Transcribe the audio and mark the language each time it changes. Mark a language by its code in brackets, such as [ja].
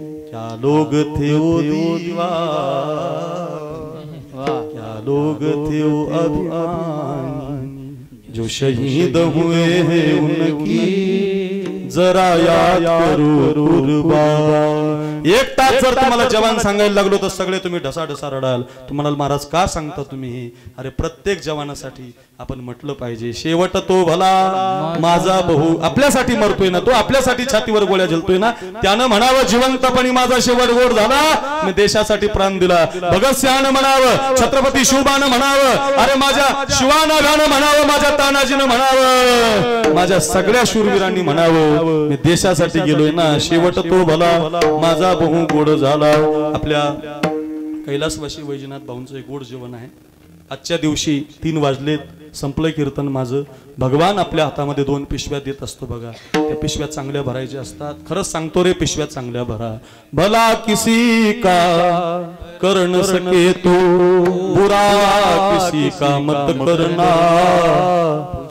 [hi] क्या लोग थे वो दीवार, क्या लोग थे वो अभिमानी, जो शहीद हुए हैं उनकी जरा याद करो कुर्बान. [mr] एक तास जर तुम्हाला जवान सांगायला लागलो तर सगळे तुम्ही ढसाढसा रडाल. तुम्हाला महाराज का सांगता तुम्ही? अरे प्रत्येक जवानासाठी आपण म्हटलं पाहिजे, शेवट तो भला माझा बहु. आपल्यासाठी मरतोय ना तो, आपल्यासाठी छातीवर गोळ्या झेलतोय ना, त्यानं म्हणावं जिवंतपणी माझा शेवट गोड झाला, मी देशासाठी प्राण दिला. भगतसिंहानं म्हणावं, छत्रपती शिवबानं म्हणावं, अरे माझ्या शिवानागानं म्हणावं, माझ्या तानाजीनं म्हणावं, माझ्या सगळ्या शूरवीरांनी म्हणावं, मी देशासाठी गेलोय ना, शेवट तो भला माझा बहु गोड झाला. आपल्या कैलासवासी वैजनाथ भाऊंचं एक गोड जेवण आहे. आजच्या दिवशी 3 वाजलेत. संपलं कीर्तन माझं. भगवान आपल्या हातामध्ये 2 पिशव्या देत असतो बघा. त्या पिशव्या चांगल्या भरायच्या असतात. खरंच सांगतो रे, पिशव्या चांगल्या भरा. [hi] भला किसी का कर न सके तो, बुरा किसी का मत करना.